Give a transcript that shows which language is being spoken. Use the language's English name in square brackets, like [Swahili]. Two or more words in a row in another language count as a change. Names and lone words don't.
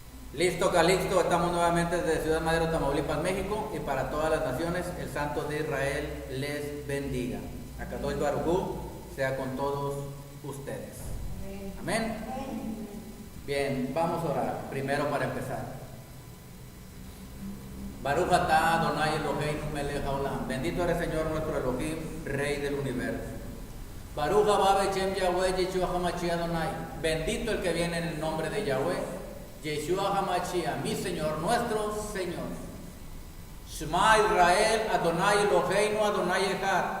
[Spanish] Listo, Calixto, estamos nuevamente desde Ciudad Madero, Tamaulipas, México, y para todas las naciones, el Santo de Israel les bendiga. [Hebrew] הקדוש ברוך הוא [Spanish] sea con todos ustedes. Amén. Bien, vamos a orar, primero para empezar. [Hebrew] ברוך אתה אדוני אלוהינו מלך העולם. [Spanish] Bendito eres Señor nuestro Elohim, Rey del universo. [Hebrew] ברוך הבא בשם יהוה ישוע המשיח אדוני. [Spanish] Bendito el que viene en el nombre de Yahweh, Yeshua HaMashiach, mi Señor, nuestro Señor. [Hebrew] שמע ישראל אדוני אלוהינו אדוני אחד.